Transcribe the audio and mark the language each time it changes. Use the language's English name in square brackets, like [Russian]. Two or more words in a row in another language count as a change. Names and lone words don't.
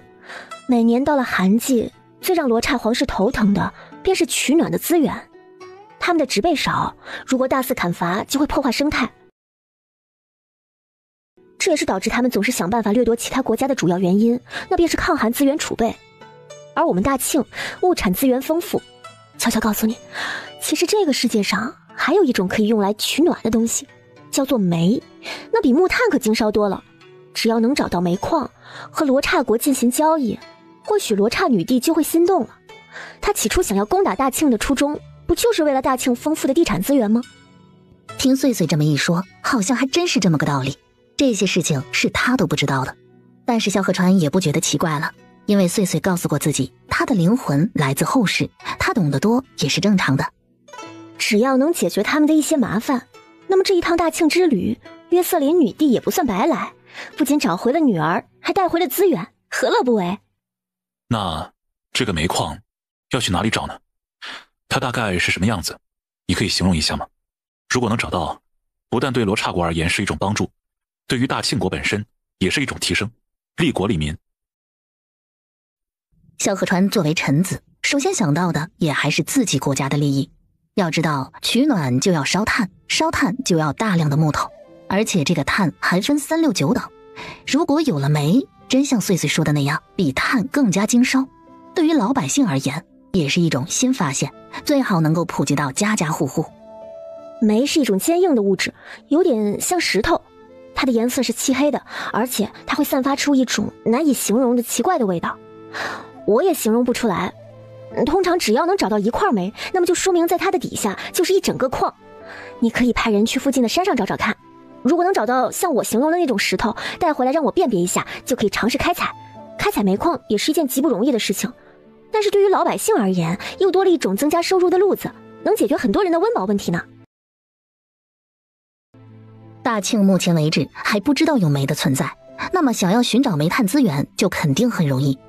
[Chinese] 每年到了寒季，最讓罗剎皇室頭疼的便是取暖的資源。他们的植被少，如果大肆砍伐，就會破壞生態。這也是導致他們總是想辦法掠奪其他國家的主要原因，那便是抗寒資源儲備。而我們大慶物產資源豐富，悄悄告訴你，其實這個世界上還有一種可以用來取暖的東西，叫做煤，那比木炭可經燒多了。只要能找到煤礦，和羅剎國進行交易，或許羅剎女帝就會心動了。她起初想要攻打大慶的初衷，不就是為了大慶豐富的地產資源嗎？聽穗穗這麼一說，好像還真是這麼個道理。這些事情是他都不知道的，但是蕭賀川也不覺得奇怪了，因為穗穗告訴過自己，他的靈魂來自後世，他懂得多也是正常的。只要能解決他們的一些麻煩，那麼這一趟大慶之旅，約瑟琳女帝也不算白來，不僅找回了女兒，還帶回了資源，何樂不為？那這個煤礦要去哪裡找呢？它大概是什麼樣子？你可以形容一下嗎？如果能找到，不但對羅剎國而言是一種幫助，對於大慶國本身也是一種提升，利國利民。蕭賀川作為臣子，首先想到的也還是自己國家的利益。要知道，取暖就要燒炭，燒炭就要大量的木頭，而且這個炭還分3、6、9等。如果有了煤，真像穗穗說的那樣，比炭更加經燒，對於老百姓而言，也是一種新發現，最好能夠普及到家家戶戶。煤是一種堅硬的物質，有點像石頭，它的顏色是漆黑的，而且它會散發出一種難以形容的奇怪的味道。我也形容不出来。通常只要能找到一塊煤，那麼就說明在它的底下就是一整個礦。你可以派人去附近的山上找找看，如果能找到像我形容的那種石头，帶回來讓我辨別一下，就可以嘗試開採。開採煤礦也是一件極不容易的事情，但是對於老百姓而言，又多了一種增加收入的路子，能解決很多人的溫飽問題呢。大慶目前為止還不知道有煤的存在，那麼想要尋找煤炭資源就肯定很容易。